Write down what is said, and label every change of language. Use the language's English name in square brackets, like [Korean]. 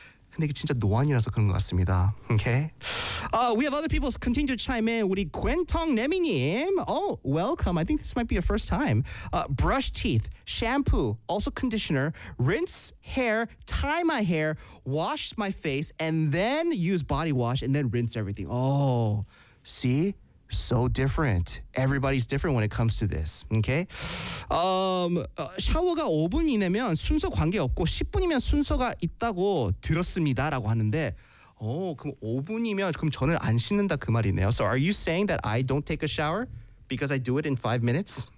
[Korean] 근데 이게 진짜 노안이라서 그런 것 같습니다. [English] Okay? We have other people continue to chime in. [Korean] 우리 권통 네미님. [English] Oh, welcome. I think this might be your first time. Brush teeth, shampoo, also conditioner, rinse hair, tie my hair, wash my face, and then use body wash, and then rinse everything. Oh, see? So different. Everybody's different when it comes to this. Okay? [Korean] 샤워가 5분 이내면 순서 관계없고 10분이면 순서가 있다고 들었습니다. 라고 하는데 그럼 5분이면 그럼 저는 안 씻는다 그 말이네요. [English] So are you saying that I don't take a shower because I do it in 5 minutes?